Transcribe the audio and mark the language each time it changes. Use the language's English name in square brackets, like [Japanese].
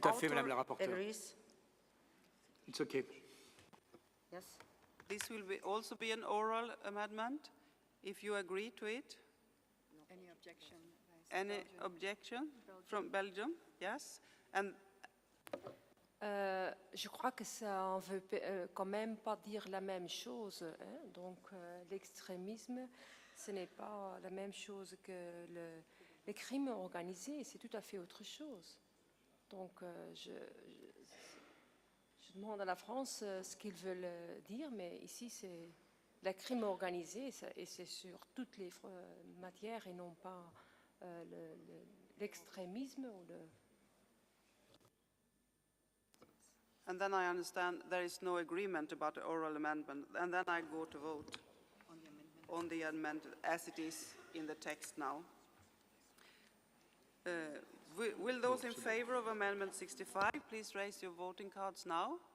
[French] Tout à fait, Madame la [English] author [French] rapporteure. [English] agrees? It's okay. Yes. This will also be an oral amendment, if you agree to it. Any objection? Any objection from Belgium? Yes. And [French] Je crois que ça ne veut quand même pas dire la même chose. Hein? Donc, l'extrémisme, ce n'est pas la même chose que le crime organisé, c'est tout à fait autre chose. Donc, je demande à la France ce qu'ils veulent dire, mais ici, c'est le crime organisé et c'est sur toutes les matières et non pas l'extrémisme ou le... [English] And then I understand there is no agreement about the oral amendment, and then I go to vote on the amendment as it is in the text now. Will those in favor of Amendment 65 please raise your voting cards now?